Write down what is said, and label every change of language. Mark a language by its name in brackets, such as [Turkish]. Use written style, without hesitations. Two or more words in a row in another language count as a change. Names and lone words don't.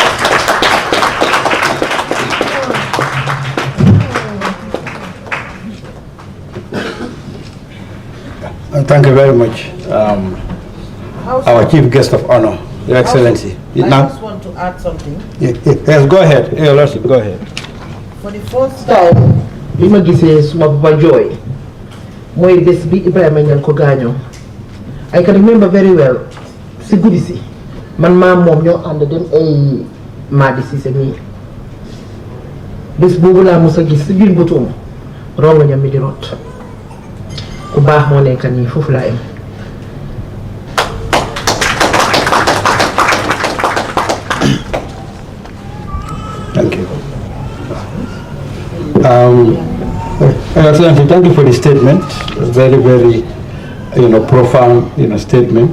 [English] Thank you very much, our Chief Guest of Honor, Your Excellency. I just want to add something. Yes, go ahead. Your Lordship, go ahead. For the first time, [Wolof] bi ma gisee suma papa jooy mooy bés bi Ibrahima Niang ko gaañoo. [English] I can remember very well [Wolof] si guddi si man maam moom ñoo ànd dem ay Madi Ceesay nii bés boobu laa mos a gis si biir bëtoom rongoñam mi di rot. Ku baax moo nekk nii foofu laa am. [English] Thank you. Excellency, thank you for the statement. Very, very, profound, statement.